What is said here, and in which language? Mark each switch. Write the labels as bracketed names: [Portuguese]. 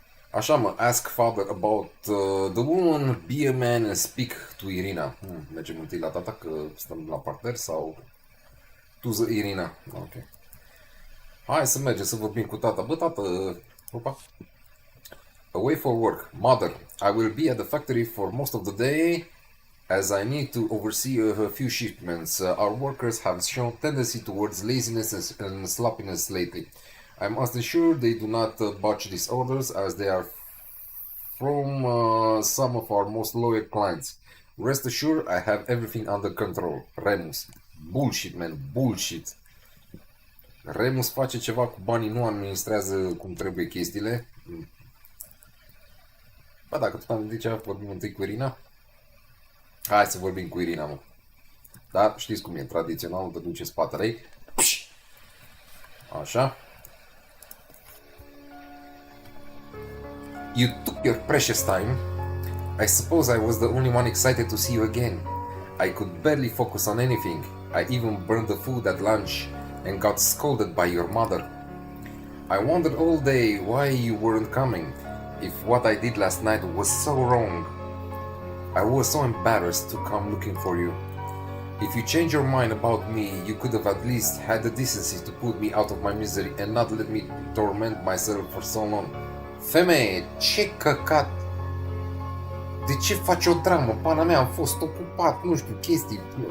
[Romanian] Așa mă, [English] ask father about the woman, be a man and speak to Irina. [Romanian] Mergem întâi la tata că stăm la parter sau to Irina. Ok. Hai să mergem să vorbim cu tata. Bă, tată, opa. [English] Away for work. Mother, I will be at the factory for most of the day as I need to oversee a few shipments. Our workers have shown tendency towards laziness and sloppiness lately. I must ensure they do not botch these orders as they are from some of our most loyal clients. Rest assured, I have everything under control. Remus. Bullshit, man. Bullshit. [Romanian] Remus face ceva cu banii, nu administrează cum trebuie chestiile. Bă, dacă tot am gândit ceva, vorbim întâi cu Irina? Hai să vorbim cu Irina, mă. Dar știți cum e, tradițional, te duce spatele ei. Așa. [English] You took your precious time. I suppose I was the only one excited to see you again. I could barely focus on anything. I even burned the food at lunch and got scolded by your mother. I wondered all day why you weren't coming, if what I did last night was so wrong. I was so embarrassed to come looking for you. If you change your mind about me, you could have at least had the decency to put me out of my misery and not let me torment myself for so long. [Romanian] Femeie, ce căcat! De ce faci o dramă? Pana mea, am fost ocupat, nu știu, chestii.